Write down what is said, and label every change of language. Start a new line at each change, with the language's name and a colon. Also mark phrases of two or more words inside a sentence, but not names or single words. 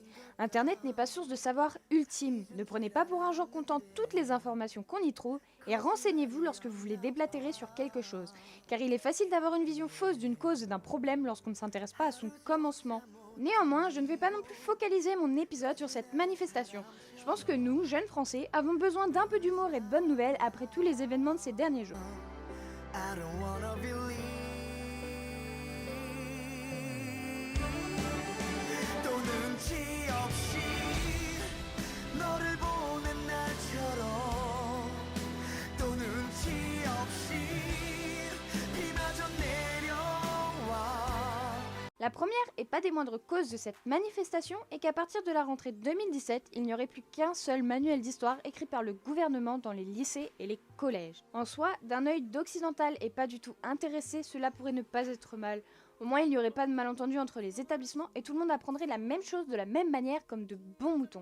French: Internet n'est pas source de savoir ultime. Ne prenez pas pour un genre comptant toutes les informations qu'on y trouve et renseignez-vous lorsque vous voulez déblatérer sur quelque chose. Car il est facile d'avoir une vision fausse d'une cause et d'un problème lorsqu'on ne s'intéresse pas à son commencement. Néanmoins, je ne vais pas non plus focaliser mon épisode sur cette manifestation. Je pense que nous, jeunes Français, avons besoin d'un peu d'humour et de bonnes nouvelles après tous les événements de ces derniers jours.
English: I don't wanna believe.
Korean: 또 눈치 없이 너를 보는 날처럼 또 눈치 없이 비마저 내려와.
French: La première et pas des moindres causes de cette manifestation est qu'à partir de la rentrée 2017, il n'y aurait plus qu'un seul manuel d'histoire écrit par le gouvernement dans les lycées et les collèges. En soi, d'un œil d'occidental et pas du tout intéressé, cela pourrait ne pas être mal. Au moins, il n'y aurait pas de malentendu entre les établissements et tout le monde apprendrait la même chose de la même manière comme de bons moutons.